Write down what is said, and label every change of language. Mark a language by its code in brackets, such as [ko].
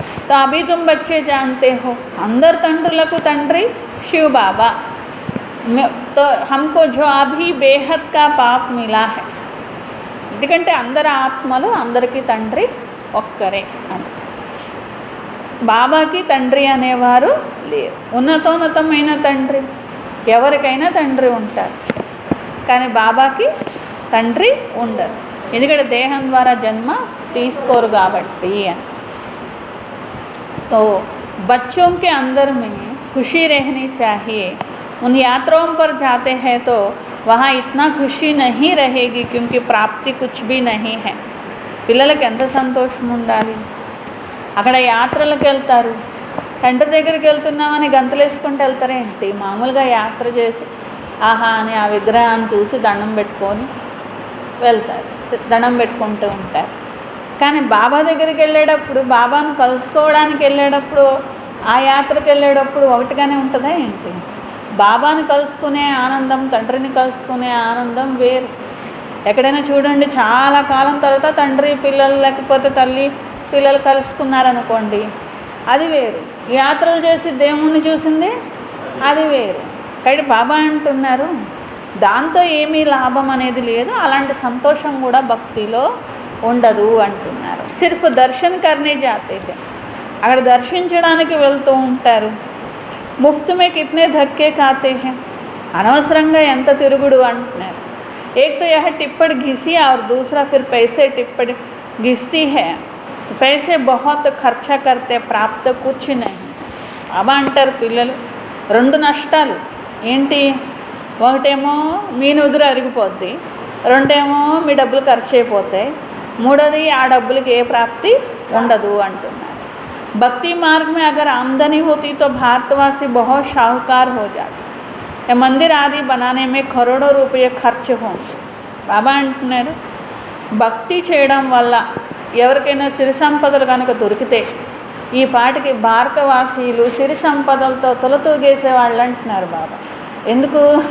[hi] तो अभी तुम बच्चे जानते हो, अंदर [te] తండ్రులకు తండ్రి [hi] शिव बाबा. तो हमको जो अभी बेहद का बाप मिला है, [te] ఎందుకంటే అందరి ఆత్మలు అందరికీ తండ్రి ఒక్కరే అని. బాబాకి తండ్రి అనేవారు లేరు. ఉన్నతోన్నతమైన తండ్రి ఎవరికైనా తండ్రి ఉంటారు, కానీ బాబాకి తండ్రి ఉండరు. ఎందుకంటే దేహం ద్వారా జన్మ తీసుకోరు కాబట్టి అని. [hi] तो बच्चों के अंदर में खुशी रहनी चाहिए. उन यात्राओं पर जाते हैं तो वहाँ इतना खुशी नहीं रहेगी क्योंकि प्राप्ति कुछ भी नहीं है. [te] పిల్లలకి ఎంత సంతోషం ఉండాలి. అక్కడ యాత్రలకు వెళ్తారు, తండ్రి దగ్గరికి వెళ్తున్నామని గంతులు వేసుకుంటూ వెళ్తారేంటి? మామూలుగా యాత్ర చేసి ఆహా అని ఆ విగ్రహాన్ని చూసి దండం పెట్టుకొని వెళ్తారు, దండం పెట్టుకుంటూ ఉంటారు. కానీ బాబా దగ్గరికి వెళ్ళేటప్పుడు, బాబాను కలుసుకోవడానికి వెళ్ళేటప్పుడు, ఆ యాత్రకు వెళ్ళేటప్పుడు ఒకటిగానే ఉంటుందా ఏంటి? బాబాను కలుసుకునే ఆనందం, తండ్రిని కలుసుకునే ఆనందం వేరు. ఎక్కడైనా చూడండి, చాలా కాలం తర్వాత తండ్రి పిల్లలు లేకపోతే తల్లి పిల్లలు కలుసుకున్నారనుకోండి, అది వేరు. యాత్రలు చేసి దేవుణ్ణి చూసింది అది వేరు. కాబట్టి బాబా అంటున్నారు దాంతో ఏమీ లాభం అనేది లేదు, అలాంటి సంతోషం కూడా భక్తిలో ఉండదు అంటున్నారు. [hi] సిర్ఫ్ దర్శన్ కర్నే జాతే थे, [te] అక్కడ దర్శించడానికి వెళ్తూ ఉంటారు. [hi] ముఫ్త్ మే కిత్నే ధక్కే ఖాతే హై, [te] అనవసరంగా ఎంత తిరుగుడు అంటున్నారు. [hi] एक तो यह टिप्पण घिसी और दूसरा फिर पैसे टिप्पण घिसती है. पैसे बहुत खर्चा करते, प्राप्त कुछ नहीं. [te] బాబా అంటారు పిల్లలు రెండు నష్టాలు ఏంటి? ఒకటేమో మీ నుదురు అరిగిపోద్ది, రెండేమో మీ డబ్బులు ఖర్చు అయిపోతాయి, మూడోది ఆ డబ్బులకి ఏ ప్రాప్తి ఉండదు అంటున్నారు. [hi] భక్తి మార్ग में अगर आमदनी होती तो भारतवासी बहुत शाहूकार हो जाते. मंदिर आदि बनाने में करोड़ों रुपये खर्च होंगे. [te] బాబా అంటున్నారు భక్తి చేయడం వల్ల ఎవరికైనా సిరి సంపదలు కనుక దొరికితే ఈ పాటికి భారతవాసీలు సిరి సంపదలతో తొలతూగేసే వాళ్ళు అంటున్నారు బాబా. ఎందుకు?